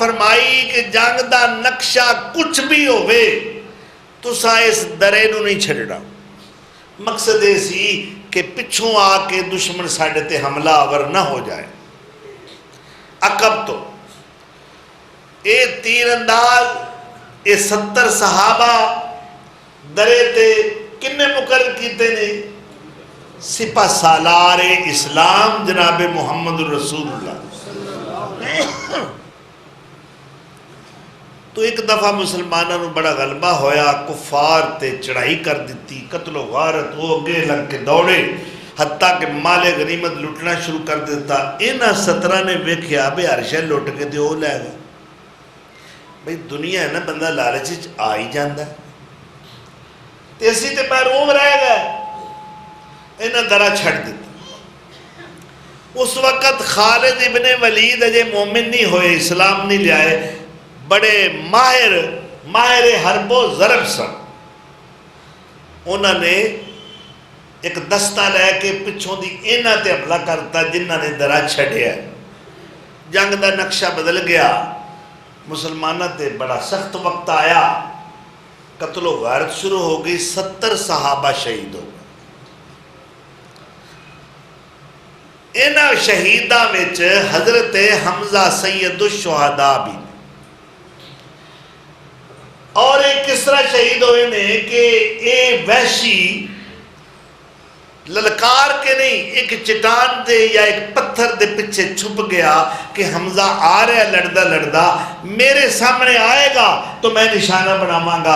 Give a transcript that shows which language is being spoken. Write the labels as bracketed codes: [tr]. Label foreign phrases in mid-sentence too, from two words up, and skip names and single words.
[pa] فرمائی کہ جنگ دا نقشہ کچھ بھی ہوئے تو سا اس درے نو نہیں چھڑنا مقصد یہ سی کہ پچھوں آ کے دشمن ساڑھے تے حملہ آور نہ ہو جائے عقب تو اے تیر انداز اے 70 صحابہ درے تے کنے مقرر کیتے نے سپہ سالار اسلام جناب محمد رسول اللہ تو ایک دفعہ مسلمانوں نے بڑا غلبہ ہویا کفار تے چڑھائی کر دیتی قتل و غارت وہ اگے لگ کے دوڑے حتیٰ کہ مال غنیمت لٹنا شروع کر دیتا انہاں 17 نے ویکھیا بے ہر شے لٹ کے تے وہ لے گئے بھئی دنیا ہے نا بندہ لالچ وچ آ ہی جاندا ہے تے اسی تے محروم رہ گئے انہاں درا چھڑ دیتا اس وقت خالد ابن ولید اجے مومن نہیں ہوئے اسلام نہیں لے آئے بڑے ماہر حرب و ضرب سن انہوں نے ایک دستہ لے کے پچھوں دی انہاں تے حملہ کرتا جنہاں نے درا چھڑیا جنگ دا نقشہ بدل گیا مسلمانہ تے بڑا سخت وقت آیا قتل و غارت شروع ہو گئی 70 صحابہ شہید ہو گئے انہاں شہیداں وچ حضرت حمزہ سید الشہداء بھی اور ایک اس طرح شہید ہوئے نے کہ اے وحشی للکار کے نہیں ایک چٹان دے یا ایک پتھر دے پیچھے چھپ گیا کہ حمزہ آ رہا ہے لڑدا لڑدا میرے سامنے آئے گا تو میں نشانہ بناواں گا.